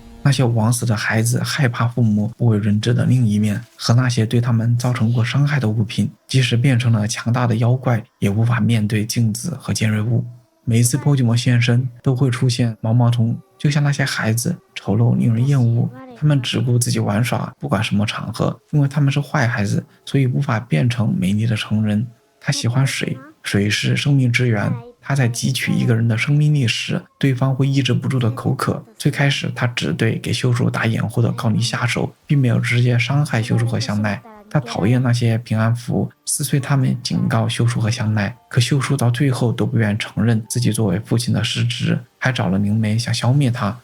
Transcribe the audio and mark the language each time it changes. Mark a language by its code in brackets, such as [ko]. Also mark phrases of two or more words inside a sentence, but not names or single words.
[zh] 那些枉死的孩子害怕父母不為人知的另一面，和那些對他們造成過傷害的物品，即使變成了強大的妖怪，也無法面對鏡子和尖銳物。每一次破巨魔現身，都會出現毛毛蟲就像那些孩子醜陋令人厭惡，他們只顧自己玩耍，不管什麼場合，因為他們是壞孩子，所以無法變成美麗的成人。他喜歡水，水是生命之源。他在汲取一個人的生命力時，對方會抑制不住的口渴。最開始他只對給秀樹打掩護的高梨下手，並沒有直接傷害秀樹和香奈。他討厭那些平安符，撕碎他們，警告秀樹和香奈。可秀樹到最後都不願承認自己作為父親的失職，還找了靈媒想消滅他。